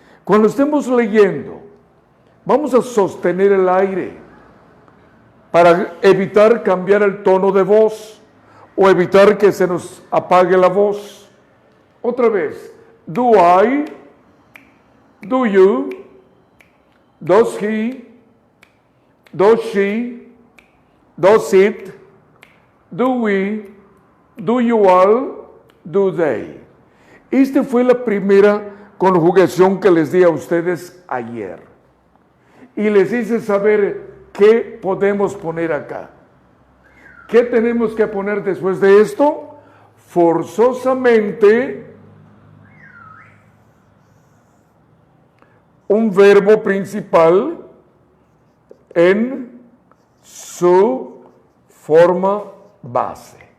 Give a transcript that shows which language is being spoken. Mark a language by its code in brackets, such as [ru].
[es] Cuando estemos leyendo, vamos a sostener el aire para evitar cambiar el tono de voz o evitar que se nos apague la voz. Otra vez, [en] do I, do you, does he, does she, does it, do we, do you all, do they. [es] Esta fue la primera conjugación que les di a ustedes ayer. Y les hice saber qué podemos poner acá. ¿Qué tenemos que poner después de esto? Forzosamente un verbo principal en su forma base.